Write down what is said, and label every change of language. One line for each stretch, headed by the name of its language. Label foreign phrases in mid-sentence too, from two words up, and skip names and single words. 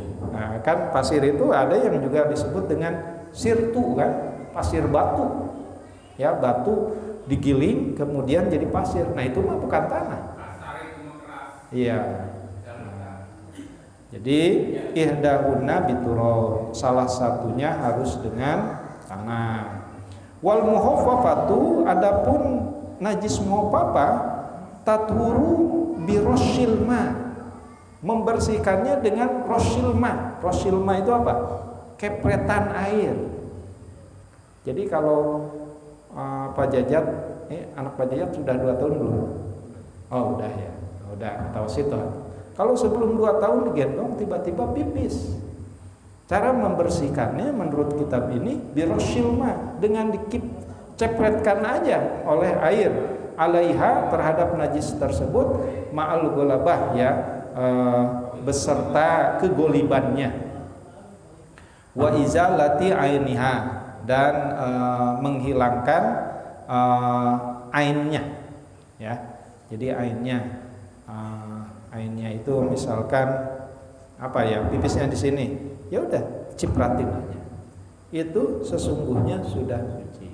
Indonesian: Nah, kan pasir itu ada yang juga disebut dengan sirtu, kan, pasir batu, ya, batu digiling kemudian jadi pasir. Nah, itu mah bukan tanah. Iya. Jadi
Arabic: إحداهن بالتراب,
Indonesian: salah satunya harus dengan tanah.
Arabic: والمخففة,
Indonesian: adapun najis muhaffafah,
Arabic: تطهر برش الماء,
Indonesian: membersihkannya dengan
Arabic: رش الماء. رش الماء
Indonesian: itu apa? Kepretan air. Jadi kalau Pak Jajat, anak Pak Jajat sudah 2 tahun belum? Oh udah, ya. Udah tausiton. Kalau sebelum 2 tahun digendong tiba-tiba pipis. Cara membersihkannya menurut kitab ini birosyilma, dengan dicepretkan aja oleh air alaiha, terhadap najis tersebut,
Arabic: مع الغلبة,
Indonesian: ya, beserta kegolibannya,
Arabic: وإزالة عينها,
Indonesian: dan menghilangkan ainnya, ya. Jadi ainnya itu misalkan apa ya, pipisnya di sini, ya udah cipratin aja, itu sesungguhnya sudah suci.